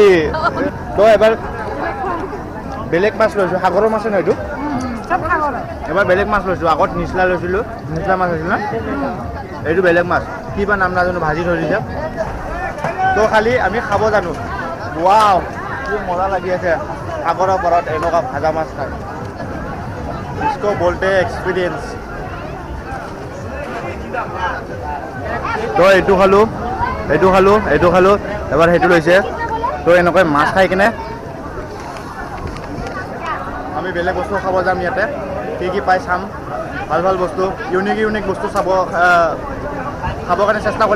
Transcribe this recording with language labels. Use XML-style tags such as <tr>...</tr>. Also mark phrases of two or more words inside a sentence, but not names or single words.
<as>তো এবাৰ বেলেগ মাছ লৈছোঁ, সাগৰৰ মাছে নহয় এইটো, এবাৰ বেলেগ মাছ লৈছোঁ। আগত নিচলা লৈছিলোঁ, নিচলা মাছ হৈছিল না, এইটো বেলেগ মাছ, কি বা নাম নাজানো, ভাজি থৈ দিছে। তো খালি আমি খাব জানো। ৱাও, কি মজা লাগি আছে সাগৰৰ পাৰত এনেকুৱা ভাজা মাছ খাই।</as> <hi>इसको बोलते हैं एक्सपीरियंस।</hi> <as>তো এইটো খালোঁ, এবাৰ সেইটো লৈছে। তো এনেকৈ মাছ খাই কিনে আমি বেলেগ বস্তু খাব যাম। ইয়াতে কি পাই চাম, ভাল বস্তু, ইউনিক বস্তু খাবৰ কাৰণে চেষ্টা কৰিম।</as>